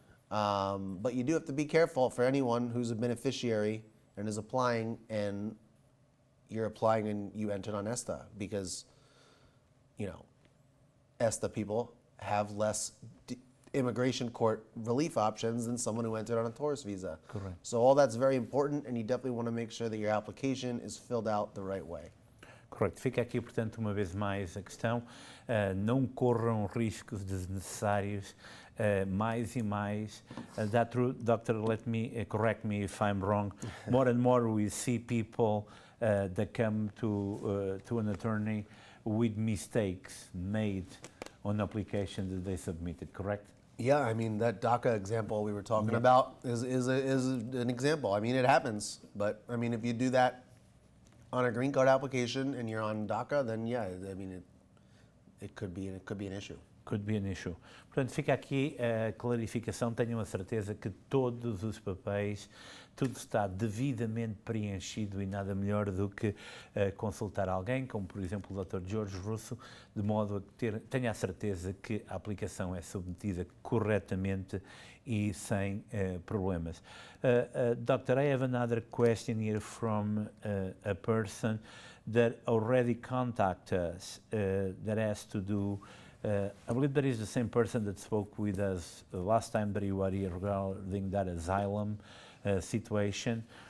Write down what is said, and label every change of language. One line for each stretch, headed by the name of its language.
English: But you do have to be careful for anyone who's a beneficiary and is applying, and you're applying and you entered on ESTA, because, ESTA people have less immigration court relief options than someone who entered on a tourist visa. Correct. So all that's very important, and you definitely want to make sure that your application is filled out the right way.
Portuguese: Correto. Fica aqui, portanto, uma vez mais a questão. Não corram riscos desnecessários, mais e mais.
English: That true, doctor, let me correct me if I'm wrong. More and more we see people that come to an attorney with mistakes made on applications that they submitted, correct? Yeah, I mean, that DACA example we were talking about is an example. I mean, it happens, but I mean, if you do that on a green card application and you're on DACA, then yeah, I mean, it could be an issue. Could be an issue.
Portuguese: Portanto, fica aqui a clarificação. Tenham a certeza que todos os papéis, tudo está devidamente preenchido, e nada melhor do que consultar alguém, como por exemplo o Dr. Jorge Russo, de modo a que tenha a certeza que a aplicação é submetida corretamente e sem problemas.
English: Doctor, I have another question here from a person that already contacted us that has to do, I believe that is the same person that spoke with us last time that you were here regarding that asylum situation.